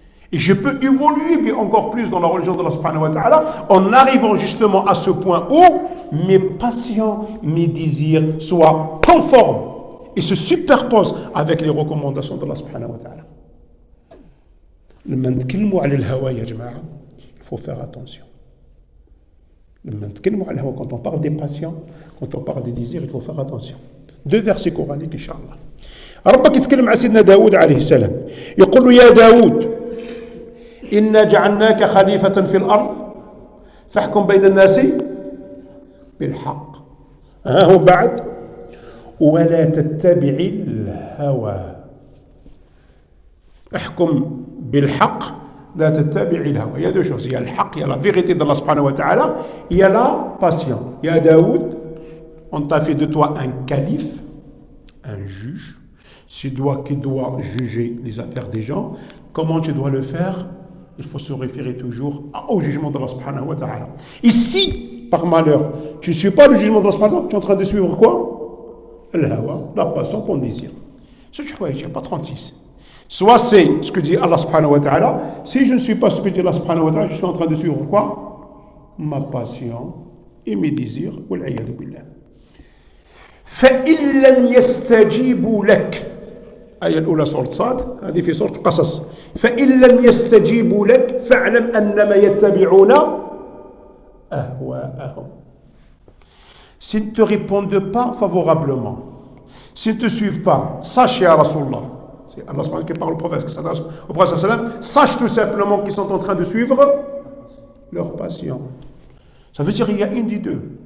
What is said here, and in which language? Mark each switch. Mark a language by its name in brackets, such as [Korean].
[French] Et je peux évoluer puis encore plus dans la religion de Allah subhanahu wa ta'ala en arrivant justement à ce point où mes passions, mes désirs soient conformes et se superposent avec les recommandations de Allah subhanahu wa ta'ala. Il faut faire attention. Quand on parle des passions, quand on parle des désirs, il faut faire attention. 2 versets coraniques, Inch'Allah. [Arabic] ربك يتكلم مع سيدنا داود عليه السلام يقول له يا داود إنا جعلناك خليفة في الأرض فاحكم بين الناس بالحق هم بعد ولا تتبع الهوى احكم بالحق لا تتبع الهوى. [French] Il y a 2 choses, il y a le haq, il y a la vérité d'Allah subhanahu wa ta'ala, il y a la passion. Il y a Daoud, on t'a fait de toi un calife, un juge, qui doit juger les affaires des gens. Comment tu dois le faire? Il faut se référer toujours au jugement d'Allah subhanahu wa ta'ala. Et si, par malheur, tu ne suis pas le jugement d'Allah subhanahu wa ta'ala, tu es en train de suivre quoi? Al-hawa, la passion, ton désir. Ce que il n'y a pas 36. Soit c'est ce que dit Allah subhanahu wa ta'ala. Si je ne suis pas ce que dit Allah subhanahu wa ta'ala, je suis en train de suivre quoi? Ma passion et mes désirs. Wal-'iyadu billah. [Arabic] فَإِن لَمْ يَسْتَجِيبُوا لَكَ آية الأولى سورة صاد هذه في سورة قصص فإن لم يستجيبوا لك فاعلم أنما يتبعون أهواءهم. [French] S'ils ne te répondent pas favorablement, s'ils ne te suivent pas, sache ya Rasulallah, c'est Allah subhanahu qui parle au prophète, qui s'adresse au prophète sallam, sache tout simplement qu'ils sont en train de suivre leur passion. Ça veut dire qu'il y a une des deux.